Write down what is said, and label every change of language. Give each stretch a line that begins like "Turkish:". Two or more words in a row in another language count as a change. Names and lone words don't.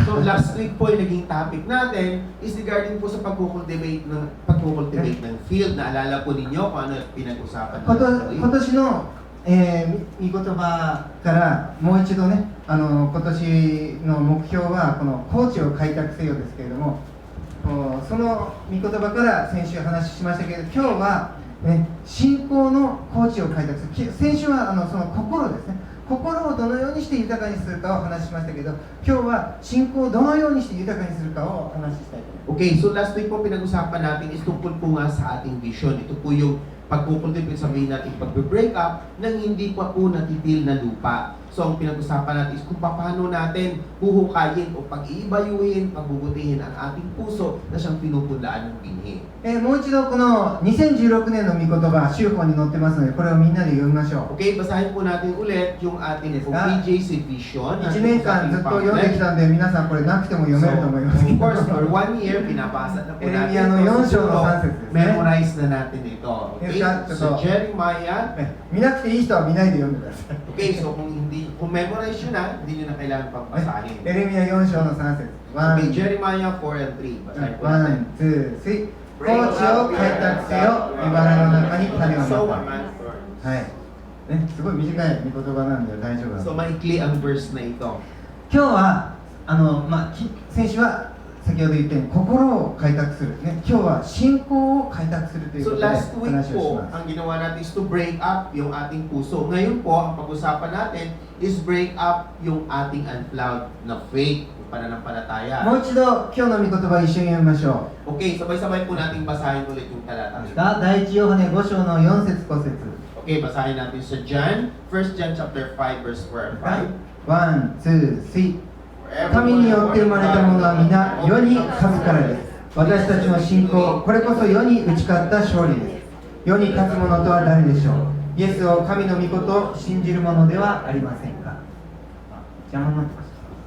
English: So last week
Filipino: po yung naging topic natin is regarding po sa pagkukultivate ng field. Naalala po ninyo kung ano pinag-usapan
Japanese: 今
Filipino: natin.
Japanese: 年の、御言葉からもう一度ね、今年の目標はこの高地を開拓せよですけれども、その御言葉から先週話しましたけど、今日は、信仰の高地を開拓する。先週はその心ですね。心をどのようにして豊かにするかを話しましたけど、今日は信仰をどのようにして豊かにするかをお話ししたいと思います。
English: Okay, so last week
Filipino: po pinag-usapan natin is tungkol po nga sa ating vision. Ito po yung pagkukultivate, sabihin natin pag-break up ng hindi pa po natitil na lupa. So ang pinag-usapan natin is kung paano natin huhukayin o pag-iibayuhin, pagbubutihin ang ating puso na siyang pinupunlaan ng binhi.
Japanese: もう一度この2016年の御言葉、週報に載ってますので、これをみんなで読みましょう。
Filipino: Okay, basahin po natin ulit yung ating PJC vision.
Japanese: 1 年間ずっと読んできたんで、皆さんこれなくても読めると思いますけ
English: Of
Japanese: ど。
English: course, for 1 year,
Filipino: pinabasa na po natin.
Japanese: エレミヤの4章の3節ですね。
Filipino: Memorize na natin ito.
English: Okay, so Jeremiah.
Japanese: 見なくていい人は見ないで読んでください。
Filipino: Okay, so kung memorize nyo na, hindi nyo na kailangan pagbasahin.
Japanese: エレミヤ4章の3節。
Filipino: Okay, Jeremiah 4 and 3. Basahin po natin.
Japanese: 1、2、3。高地を開拓せよ、茨の中に種を
English: So
Japanese: ま
English: a
Japanese: か。
English: man first.
Japanese: はい。ね、すごい短い御言葉なんで大丈夫なんで
Filipino: So maikli ang verse na ito.
Japanese: 今日は先週は先ほど言ったように心を開拓する、ね、今日は信仰を開拓するというこ
English: So
Japanese: とで
English: last week
Japanese: 話をし
Filipino: po,
Japanese: ます。
Filipino: ang ginawa natin
English: is to break up
Filipino: yung ating puso. Ngayon po, ang pag-usapan natin
English: is break up
Filipino: yung ating unplowed na faith, yung pananampalataya.
Japanese: もう一度今日の御言葉一緒に読みましょ
Filipino: Okay, sabay-sabay po nating basahin ulit yung
Japanese: う。
Filipino: talata.
Japanese: 第一ヨハネ5章の4節5節。
Filipino: Okay, basahin natin sa John, 1 John chapter 5 verse 4 and 5.
English: one, two, three.
Japanese: 神によって生まれたものは皆世に勝つからです。私たちの信仰、これこそ世に打ち勝った勝利です。世に勝つ者とは誰でしょう。イエスを神の御事を信じる者ではありませんか。邪魔になってました。